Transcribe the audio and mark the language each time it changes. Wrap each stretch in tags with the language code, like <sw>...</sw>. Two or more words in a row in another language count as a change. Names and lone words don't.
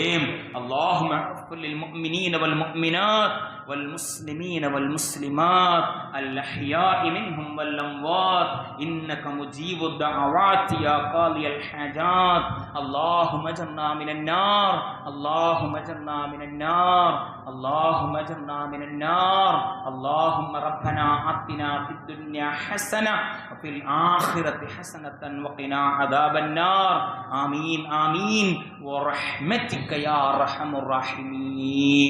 <ar>اللهم اغفر للمؤمنين والمؤمنات والمسلمين والمسلمات الأحياء منهم والأموات إنك مجيب الدعوات يا قاضي الحاجات. اللهم أجرنا من النار، اللهم أجرنا من النار, اللهم اجرنا من النار. اللهم ربنا آتنا في الدنيا حسنة وفي الآخرة حسنة وقنا عذاب النار. آمين آمين ورحمتك يا أرحم الراحمين.</ar>